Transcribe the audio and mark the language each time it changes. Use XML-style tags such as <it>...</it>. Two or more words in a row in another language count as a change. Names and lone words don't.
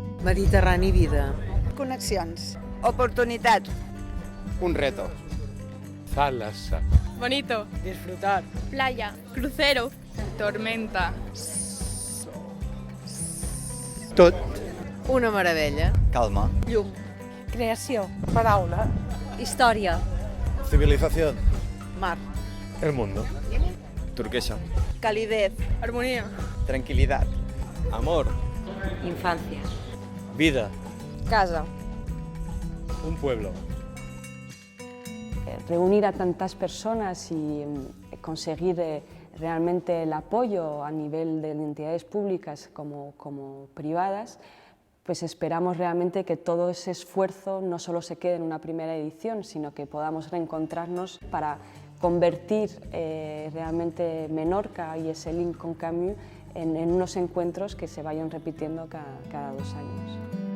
<ca>Mediterrani vida. Connexions. Oportunitats.</ca> <es>Un reto.</es> <el>Thalassa.</el> <es>Bonito. Disfrutar. Playa. Crucero. Tormenta.</es> <ca>Tot. Una meravella. Calma. Llum. Creació. Paraula. Història.</ca> <es>Civilización. Mar. El mundo. Turquesa. Calidez. Armonía. Tranquilidad. Amor. Infancia. Vida. Casa. Un pueblo. Reunir a tantas personas y conseguir realmente el apoyo a nivel de entidades públicas como privadas, pues esperamos realmente que todo ese esfuerzo no solo se quede en una primera edición, sino que podamos reencontrarnos para convertir realmente Menorca y ese link con Camus en unos encuentros que se vayan repitiendo cada 2 años.</es>